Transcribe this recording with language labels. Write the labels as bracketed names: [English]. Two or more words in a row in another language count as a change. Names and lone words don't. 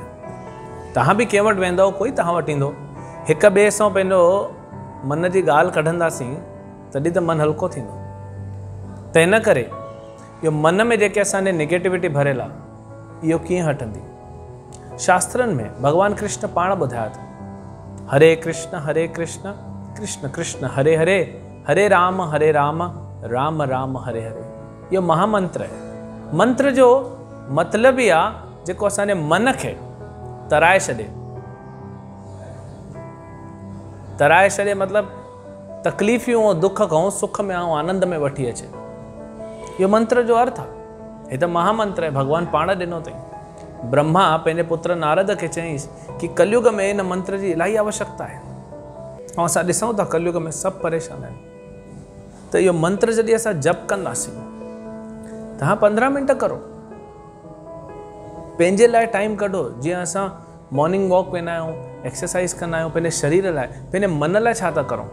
[Sindhi] तव्हां बि कंहिं वटि वेंदव, कोई तव्हां वटि ईंदो। हिक ॿिए सां पंहिंजो मन जी ॻाल्हि कढंदासीं तॾहिं त मन हल्को थींदो। त इन करे इहो मन में जेके असांजे नेगेटिविटी भरियल आहे, इहो कीअं हटंदी? शास्त्रनि में भगवान कृष्ण पाण ॿुधाया अथनि, हरे कृष्ण कृष्ण कृष्ण हरे हरे, हरे राम राम राम हरे हरे। इहो महामंत्र आहे। मंत्र जो मतिलबु ई आहे जेको असांजे मन खे तराए छॾे। तराए छॾे मतिलबु तकलीफ़ियूं ऐं दुख खां सुख में ऐं आनंद में वठी अचे। इहो मंत्र जो अर्थ आहे। हे त महामंत्र आहे, भगवान पाण ॾिनो अथई। ब्रह्मा पंहिंजे पुत्र नारद खे चयईंसि कि कलयुग में इन मंत्र जी इलाही आवश्यकता आहे। ऐं असां ॾिसूं था कलयुग में सभु परेशान आहिनि। त इहो मंत्र जॾहिं असां जप कंदासीं, तव्हां 15 मिंट करो, पंहिंजे लाइ टाइम कढो। जीअं असां [English] morning walk [Sindhi] वेंदा आहियूं, एक्सरसाइज कंदा आहियूं, पंहिंजे शरीर लाइ, पंहिंजे मन लाइ छा था करूं?